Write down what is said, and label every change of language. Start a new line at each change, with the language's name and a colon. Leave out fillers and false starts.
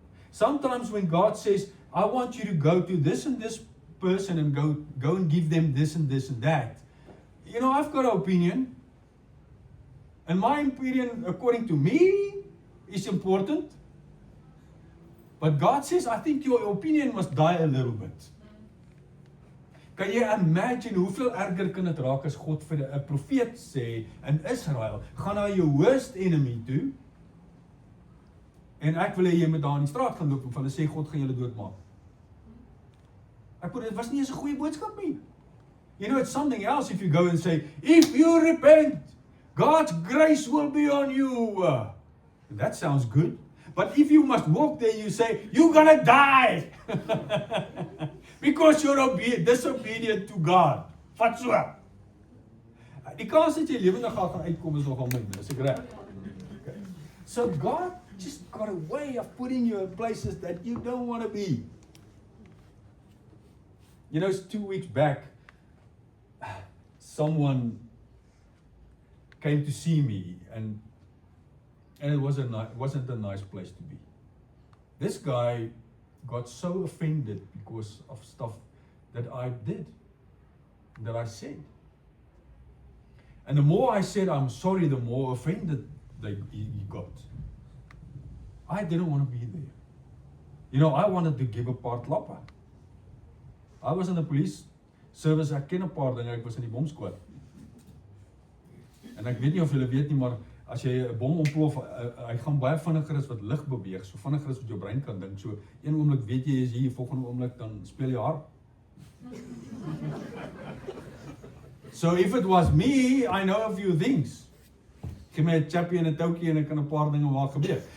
English: Sometimes when God says, I want you to go to this and this person and go and give them this and this and that. You know, I've got an opinion. And my opinion, according to me, is important. But God says, I think your opinion must die a little bit.
Afrikaans: Kan jy imagine hoeveel erger kan dit raak as God vir 'n profeet sê in Israel, gaan na jou
English: worst enemy
Afrikaans: toe, en ek wil hê jy moet daar in die straat gaan loop en hulle sê God gaan julle doodmaak. Ek bedoel, dit was nie eens 'n goeie boodskap nie.
English: You know, it's something else if you go and say, if you repent, God's grace will be on you. That sounds good. But if you must walk there, you say, you're gonna die. Because you're disobedient to God.
Afrikaans: Vat so. Die kans dat jy lewendig gaan uitkom is nogal min, is ek reg? Okay.
English: So God just got a way of putting you in places that you don't want to be. You know, 2 weeks back, someone came to see me, and it wasn't a nice place to be. This guy got so offended because of stuff that I did, that I said. And the more I said I'm sorry, the more offended he got. I didn't want to be there. You know, I wanted to give a part lappa. I was in the police service,
Afrikaans: ek ken 'n paar dinge, ek was in die bomsquad. En ek weet nie of julle weet nie, maar as jy 'n bom ontplof, hy gaan baie vinniger as wat lig beweeg, so vinniger as wat jou brein kan dink. So een oomblik weet jy is hier, volgende oomblik dan speel jy hard.
English: So if it was me, I know a few things.
Afrikaans: Gee my 'n chappie en 'n toukie en ek kan 'n paar dinge maak gebeur.